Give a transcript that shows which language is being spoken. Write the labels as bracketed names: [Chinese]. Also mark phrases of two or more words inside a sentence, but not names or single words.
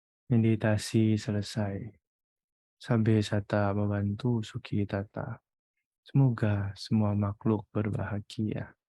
[Indonesian] Meditasi selesai. [Pali] Sabbe sata membantu suki tata. [Indonesian] Semoga semua makhluk berbahagia.